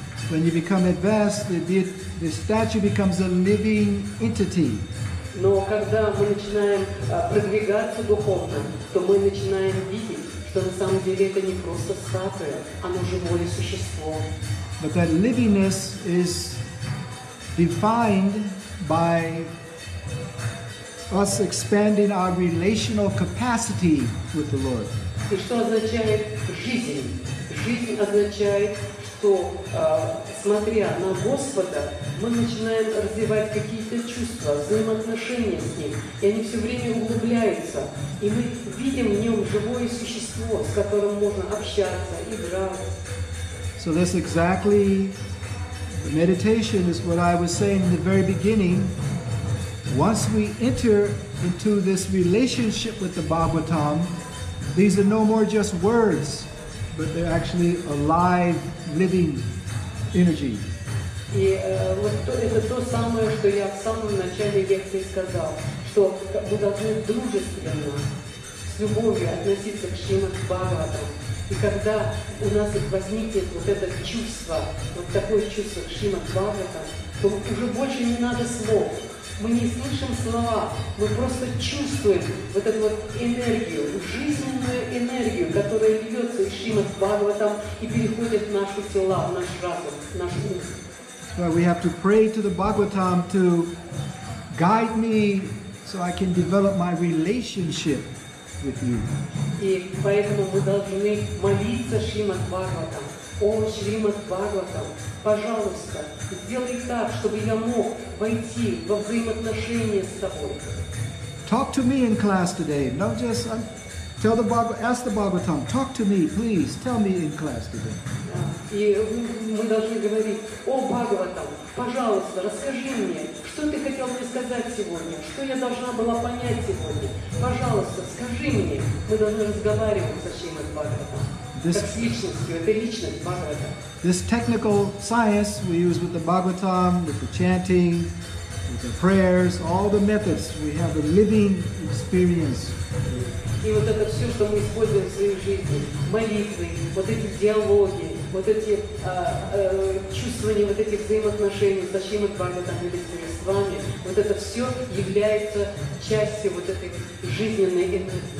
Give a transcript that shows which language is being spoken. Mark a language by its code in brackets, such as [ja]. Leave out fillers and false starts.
[en] When you become advanced, the statue becomes a living entity. [ru] Но когда мы начинаем продвигаться духовно, то мы начинаем видеть, что на самом деле это не просто статуя, оно живое существо. [en] But that livingness is defined by us expanding our relational capacity with the Lord. [ru] И что означает жизнь? Жизнь означает, что, смотря на Господа, мы начинаем развивать какие-то чувства, взаимоотношения с Ним, и они все время углубляются, и мы видим в Нем живое существо, с которым можно общаться, играть. [en] So that's exactly, the meditation is what I was saying in the very beginning. Once we enter into this relationship with the Bhagavatam, these are no more just words, but they're actually a live, living energy. [ru] И вот это то самое, что я в самом начале лекции сказал, что мы должны дружественно, с любовью относиться к Шримад Бхагаватам. И когда у нас возникнет вот это чувство, вот такое чувство к Шримад Бхагаватам, то уже больше не надо слов. Мы не слышим слова, мы просто чувствуем вот эту вот энергию, жизненную энергию, которая льется из Шримад Бхагаватам и переходит в наши тела, в наш разум, в наш ум. [en] So we have to pray to the Bhagavatam to guide me so I can develop my relationship with you. [ru] И поэтому мы должны молиться Шримад Бхагаватам. О, Шримад Бхагаватам, пожалуйста, сделай так, чтобы я мог войти во взаимоотношения с тобой. [en] Talk to me in class today. Not just tell the ask the Bhagavatam. Talk to me, please. Tell me in class today. [ru] И мы должны говорить: о, Бхагаватам, пожалуйста, расскажи мне, что ты хотел мне сказать сегодня, что я должна была понять сегодня. Пожалуйста, скажи мне. Мы должны разговаривать со Шримад Бхагаватам. Как с личностью, это личность Бхагавата. [en] This technical science we use with the Bhagavatam, with the chanting, with the prayers, all the methods, we have a living experience. [ru] И вот это все, что мы используем в своей жизни, молитвы, вот эти диалоги, вот эти чувствования, вот этих взаимоотношений со Шримад Бхагаватам или с божествами, вот это все является частью вот этой жизненной энергии.